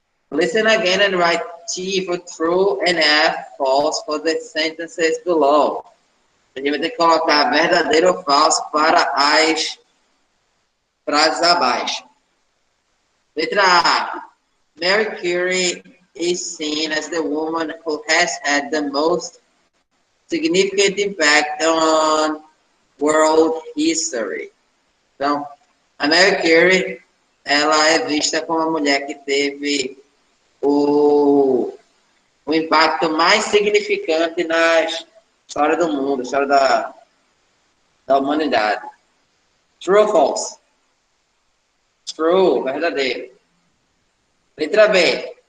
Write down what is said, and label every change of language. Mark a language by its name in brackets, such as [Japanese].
[English] Listen again and write T for true and F false for the sentences below. [Portuguese] A gente vai ter que colocar verdadeiro ou falso para as frases abaixo. Letra A. [English] Mary Curie is seen as the woman who has had the most significant impact on world history. [Portuguese] Então, a Mary Curie, ela é vista como a mulher que teve o impacto mais significante na história do mundo, história da humanidade. True ou false? True, verdadeiro. Letra B.